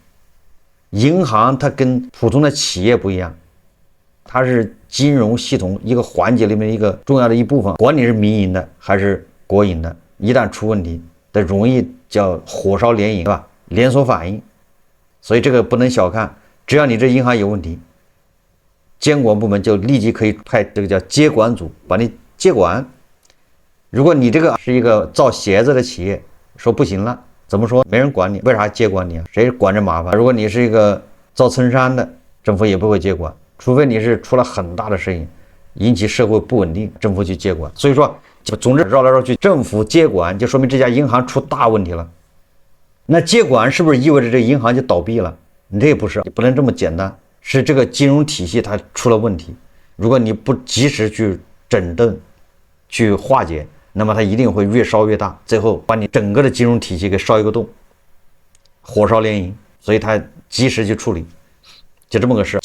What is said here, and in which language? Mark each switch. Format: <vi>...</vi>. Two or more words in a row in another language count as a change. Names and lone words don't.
<zh>銀行它跟普通的企業不一樣，它是金融系統一個環節裡面一個重要的一部分，管你是民營的還是國營的，一旦出問題，它容易叫火燒連營，是吧？連鎖反應。所以這個不能小看，只要你這銀行有問題，監管部門就立即可以派這個叫接管組把你接管。如果你這個是一個造鞋子的企業，說不行了，怎麼說？沒人管你，為啥接管你啊？誰管着麻煩？如果你是一個造襯衫的，政府也不会接管，除非你是出了很大的事情，引起社会不穩定，政府去接管。所以说，总之繞来繞去，政府接管就說明這家銀行出大問題了。那接管是不是意味着這銀行就倒閉了？你这也不是，也不能這麼簡單，是這個金融體系它出了問題。如果你不及時去整頓、去化解，那麼它一定會越燒越大，最後把你整個的金融體系給燒一個洞，火燒連營。所以它及時去處理，就這麼個事。</zh>